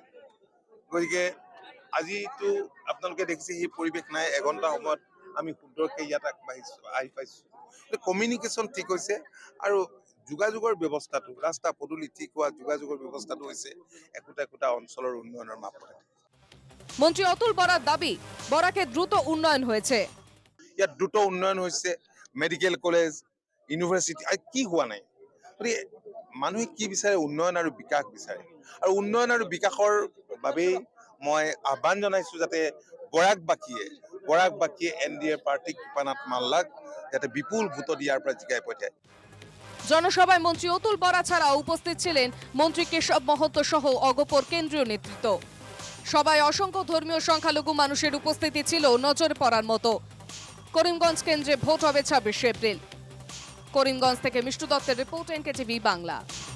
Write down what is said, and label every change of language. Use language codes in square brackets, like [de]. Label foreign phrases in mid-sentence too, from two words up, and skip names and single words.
[as] গতিকে আজিতো আপোনালোকে দেখিছে সেই পৰিৱেশ নাই। 1 ঘণ্টা সময়ত আমি সুন্দৰকৈ ইয়াত আহি পাইছো। কমিউনিকেশ্যন ঠিক হৈছে আৰু যোগাযোগৰ ব্যৱস্থাটো, ৰাস্তা পদূলি ঠিক হোৱা যোগাযোগৰ ব্যৱস্থাটো হৈছে একোটা একোটা অঞ্চলৰ উন্নয়নৰ মাপকাঠি। [bn] মন্ত্রী অতুল বরার দাবি, বরাকে দ্রুত উন্নয়ন হয়েছে। [as] ইয়াত দ্ৰুত উন্নয়ন হৈছে, মেডিকেল কলেজ, ইউনিভাৰ্চিটি কি হোৱা নাই। গতিকে মানুহে কি বিচাৰে? উন্নয়ন আৰু বিকাশ বিচাৰে। আৰু উন্নয়ন আৰু বিকাশৰ বাবেই মই আহ্বান জনাইছো যাতে বৰাকবাসীয়ে এনডিএ প্ৰাৰ্থী কৃপানাথ মাল্লাক যাতে বিপুল ভোটত ইয়াৰ পৰা জিকাই পঠায়। [bn] জনসভায় মন্ত্রী অতুল বরা ছাড়াও উপস্থিত ছিলেন মন্ত্রী কেশব মহন্ত সহ অগপর কেন্দ্রীয় নেতৃত্ব। সবাই অসংখ্য ধর্মীয় সংখ্যালঘু মানুষের উপস্থিতি ছিল নজর পড়ার মতো। করিমগঞ্জ কেন্দ্রে ভোট হবে 26 এপ্রিল। করিমগঞ্জ থেকে মিষ্টু দত্তের রিপোর্ট, এনকেটিভি বাংলা।